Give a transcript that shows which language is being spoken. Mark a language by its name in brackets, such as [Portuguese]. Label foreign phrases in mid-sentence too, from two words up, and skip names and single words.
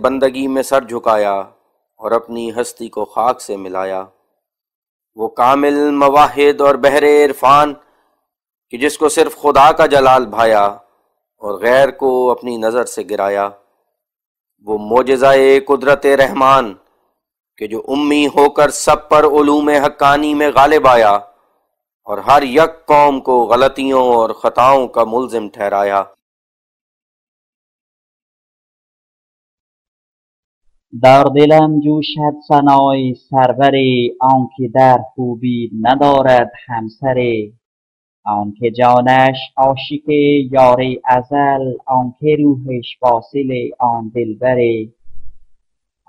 [Urdu] بندگی میں سر جھکایا اور اپنی ہستی کو خاک سے ملایا، وہ کامل مواحد اور بحر عرفان کہ جس کو صرف خدا کا جلال بھایا اور غیر کو اپنی نظر سے گرایا، وہ معجزہ قدرت رحمان کہ جو امی ہو کر سب پر علوم حقانی میں غالب آیا اور ہر یک قوم کو غلطیوں اور خطاؤں کا ملزم ٹھہرایا۔ [Persian] در دلم جوشد ثنای سروری، آنکه در خوبی ندارد همسری. آنکه جانش عاشق یار ازل، آنکه روحش واصل آن دلبری.